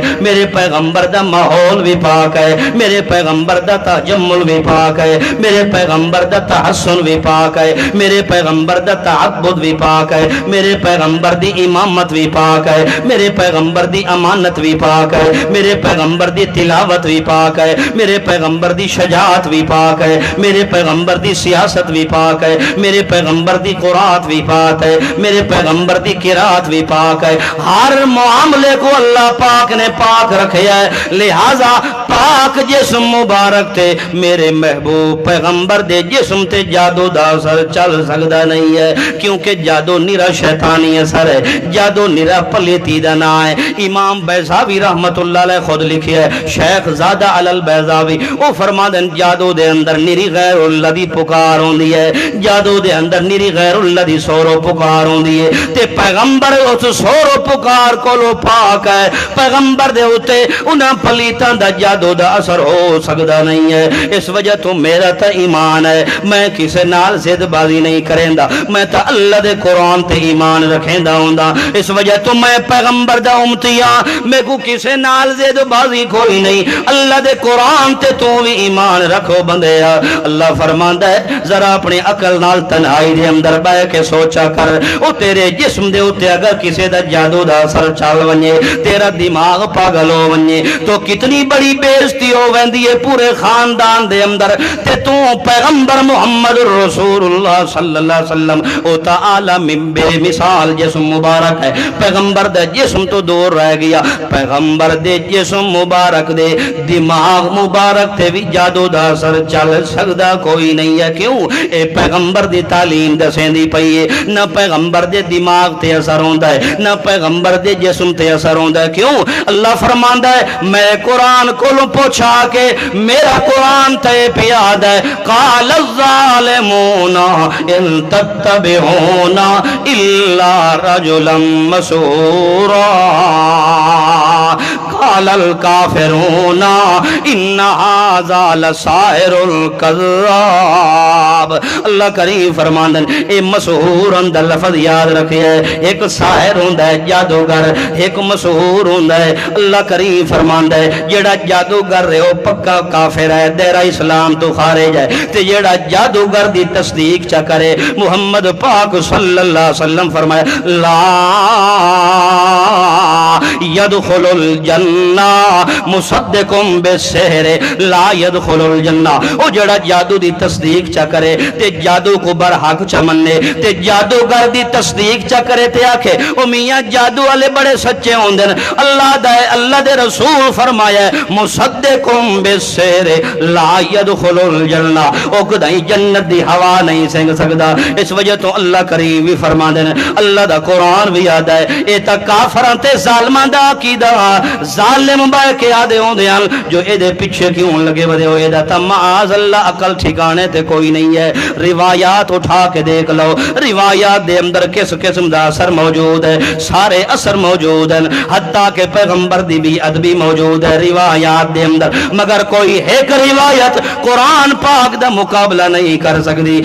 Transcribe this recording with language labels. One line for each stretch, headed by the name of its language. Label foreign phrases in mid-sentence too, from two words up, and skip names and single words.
Saraiki: میرے پیغمبر دا ماحول بھی پاک ہے، میرے پیغمبر دا تجمل بھی پاک ہے، میرے پیغمبر دا تحسن بھی پاک ہے، میرے پیغمبر دا تعبد بھی پاک ہے، میرے پیغمبر دی امامت بھی پاک ہے، میرے پیغمبر دی امانت بھی پاک ہے، میرے پیغمبر دی تلاوت بھی پاک ہے، میرے پیغمبر دی شجاعت بھی پاک ہے، میرے پیغمبر دی سیاست بھی پاک ہے، میرے پیغمبر دی قرآت بھی پاک ہے، میرے پیغمبر دی قرآت بھی پاک ہے۔ ہر معاملے کو اللہ پاک نے پاک رکھیا ہے، لہذا پاک جسم مبارک تے میرے محبوب پیغمبر دے جسم تے جادو دا اثر چل سکتا نہیں ہے، کیونکہ جادو نرا شیطانی اثر ہے، جادو نرا پلیتی دا نا ہے۔ امام بیضاوی رحمت اللہ علیہ خود لکھی ہے، شیخ زادہ علی البیضاوی وہ فرما دیں جادو دے اندر نری غیر اللہ دی پکار ہوندی ہے، جادو دے اندر نری غیر اللہ دی سورو پکار ہوندی ہے، تے پیغمبر اس سورو پکار کو لو پاک ہے، پیغمبر دے ہوتے انہاں پلیتاں دا جادو دا اثر ہو سکتا نہیں ہے۔ اس وجہ تو میرا تا ایمان ہے، میں کسے نال زد بازی نہیں کریں دا، میں تا اللہ دے قرآن تے ایمان رکھیں دا ہوں دا، اس وجہ تو میں پیغمبر دا امتیاں میں کو کسے نال زد بازی کوئی نہیں، اللہ دے قرآن تے تو بھی ایمان رکھو بندے۔ اللہ فرماندا ہے ذرا اپنی عقل نال تنہائی دے اندر بہ کے سوچا کر، او تیرے جسم دے اوتے اگر کسے دا جادو دا اثر چل ونجے، تیرا دماغ پاگل ہو ونجے تو کتنی بڑی بےزتی ہو ویندی ہے پورے خاندان دے اندر، تے تو پیغمبر محمد رسول اللہ صلی اللہ علیہ وسلم او تعالی من بے مثال جسم مبارک ہے، پیغمبر دے جسم تو دور رہ گیا، پیغمبر دے جسم مبارک دے دماغ مبارک تے بھی جادو دا اثر چل سکدا کوئی نہیں ہے۔ کیوں؟ اے پیغمبر دی تعلیم دسیں دی پئی ہے، نہ پیغمبر دے دماغ تے اثر ہوندا ہے نہ پیغمبر دے جسم تے اثر ہوندا ہے۔ کیوں؟ اللہ فرماندا ہے میں قرآن کولوں پوچھا کے میرا قرآن تے پیاد ہے،
Arabic: قال الظالمون ان تتبعون الا رجلا مسحورا قال الکافرون ان ھذا لساحر کذاب۔
Saraiki: اللہ کریم فرماندن اے مسحور دا لفظ یاد رکھے ہے، ایک ساحر ہوندا ہے جادوگر، ایک مسحور ہوندا ہے۔ اللہ کریم فرماندا ہے جیڑا جادوگر رہے ہو پکا کافر ہے، دائرہ اسلام تو خارج ہے، تے جیڑا جادوگر دی تصدیق چا کرے محمد پاک صلی اللہ علیہ وسلم فرمایا
Arabic: لا يدخل الجنہ مصدقم بالسحر لا يدخل الجنہ.
Saraiki: او جڑا جادو دی تصدیق چا کرے تے جادو کو برحق چا منے تے جادوگر دی تصدیق چا کرے تے آکھے او میاں جادو والے بڑے سچے ہوندے نے. اللہ دے رسول فرمایا ہے
Arabic: مصدقم بالسحر لا يدخل الجنہ.
Saraiki: او کدائیں جنت دی ہوا نہیں سنگ سکدا. اس وجہ تو اللہ کریم بھی فرما دے اللہ دا قرآن بھی یاد ہے اے تا کافراں تے ظالماں دا عقیدہ ظالم بہ کے آدے ہوندے ہیں جو اے دے پیچھے کیوں لگے ودے ہو اے دا تا معاذ اللہ عقل ٹھکانے تے کوئی نہیں ہے. روایات اٹھا کے دیکھ لو روایات دے اندر کس قسم دا اثر موجود ہے. سارے اثر موجود ہیں حتیٰ کہ پیغمبر دی بھی ادبی موجود ہے روایات دے اندر مگر کوئی ایک روایت قرآن پاک دا مقابلہ نہیں کر سکتی.